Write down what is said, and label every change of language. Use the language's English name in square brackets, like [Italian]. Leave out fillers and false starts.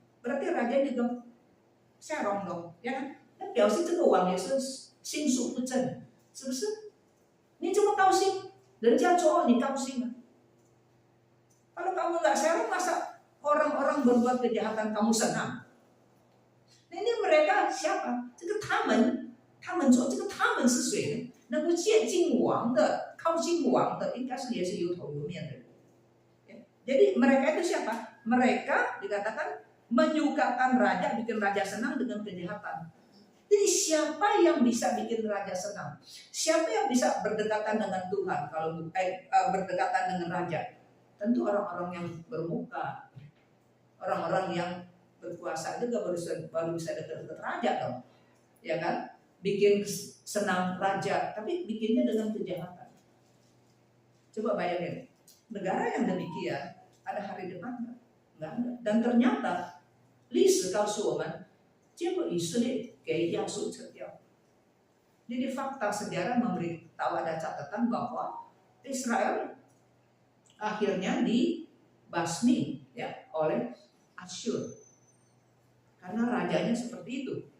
[Indonesian] Berarti raja juga serong dong, ya kan? [Chinese] Dan 表示这个王也是心术不正，是不是？你这么高兴，人家做你高兴啊？ [Indonesian] Kalau kamu nggak serong, masa orang-orang berbuat kejahatan kamu senang? Nah, ini mereka siapa? [Chinese] 这个他们做这个他们是谁呢？能够接近王的、靠近王的，应该是也是有头有面的人。 [Indonesian] Jadi mereka itu siapa? Mereka dikatakan menyukakan raja, bikin raja senang dengan kejahatan. Jadi siapa yang bisa bikin raja senang? Siapa yang bisa berdekatan dengan Tuhan? Kalau berdekatan dengan raja, tentu orang-orang yang bermuka, orang-orang yang berkuasa juga baru bisa dekat raja dong, ya kan? Bikin senang raja, tapi bikinnya dengan kejahatan. Coba bayangin, negara yang demikian ada hari depan nggak ada. Dan ternyata, [Chinese] 历史告诉我们，结果以色列给亚述撤掉。 [Indonesian] Jadi fakta sejarah memberitahu ada catatan bahwa Israel akhirnya dibasmi ya oleh Asyur karena rajanya seperti itu.